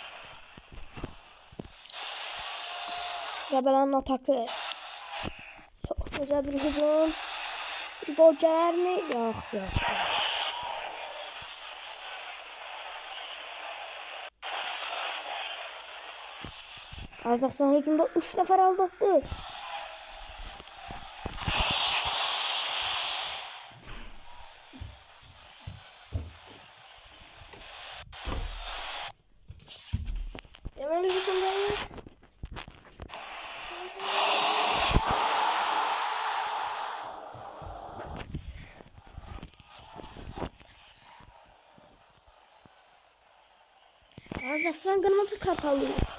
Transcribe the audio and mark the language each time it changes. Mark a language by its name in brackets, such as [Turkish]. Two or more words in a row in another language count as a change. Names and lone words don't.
[Azerbaijani] Qəbələnin atakı. [Turkish] Çok güzel bir hücum. Bir gol gelir mi? Yok. [Azerbaijani] Azaqsan hücumda 3 nəfər aldatdı. Deməli hücumdayıq. [Turkish] Azaqsan qırmızı kart alıyor.